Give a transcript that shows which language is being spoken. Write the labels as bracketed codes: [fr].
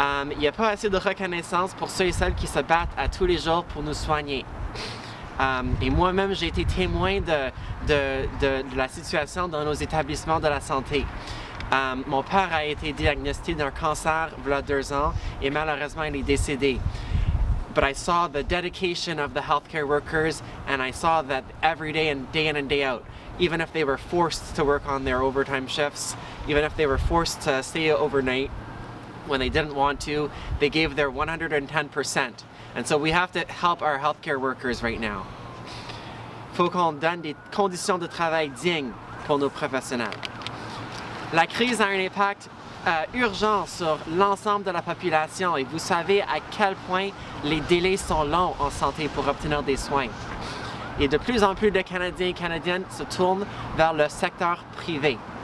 [fr] Il n'y a pas assez de reconnaissance pour ceux et celles qui se battent à tous les jours pour nous soigner. Et moi-même, j'ai été témoin de la situation dans nos établissements de la santé. Mon père a été diagnostiqué d'un cancer il y a 2 ans et malheureusement il est décédé. [en] But I saw the dedication of the healthcare workers and I saw that every day and day out, even if they were forced to work on their overtime shifts, even if they were forced to stay overnight when they didn't want to, they gave their 110%. And so we have to help our healthcare workers right now. [fr] Il faut qu'on donne des conditions de travail dignes pour nos professionnels. La crise a un impact urgent sur l'ensemble de la population et vous savez à quel point les délais sont longs en santé pour obtenir des soins. Et de plus en plus de Canadiens et Canadiennes se tournent vers le secteur privé.